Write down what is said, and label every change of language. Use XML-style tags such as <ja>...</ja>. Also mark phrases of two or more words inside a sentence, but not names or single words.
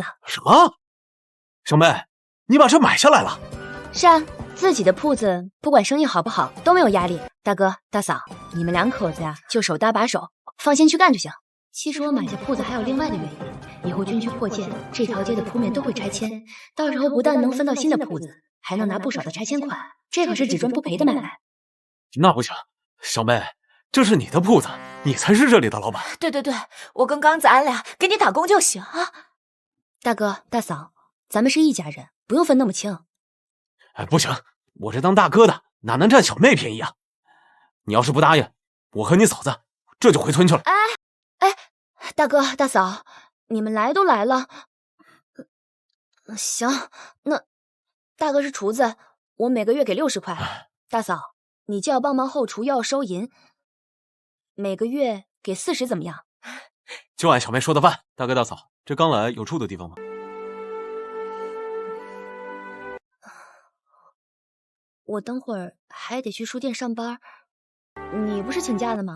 <zh>什麼？小妹，你把這買下來了？是啊，自己的鋪子，不管生意好不好，都沒有壓力。大哥大嫂，你們兩口子呀，就手搭把手，放心去幹就行。其實我買下鋪子還有另外的原因，以後軍區擴建，這條街的鋪面都會拆遷，到時候不但能分到新的鋪子，還能拿不少的拆遷款，這可是只賺不賠的買賣。那不行，小妹，這是你的鋪子，你才是這裡的老闆。對對對，我跟剛子俺倆給你打工就行啊。大哥大嫂，咱們是一家人，不用分那麼清。不行，我是當大哥的，哪能佔小妹便宜啊？你要是不答應，我和你嫂子這就回村去了。大哥大嫂，你們來都來了，行，那大哥是廚子， 我每個月給60塊。大嫂，你既要幫忙後廚，又要收銀，每個月給40怎麼樣？就按小妹說的辦。大哥大嫂，這剛來有住的地方嗎？我等會兒還得去書店上班，你不是請假了嗎？</zh>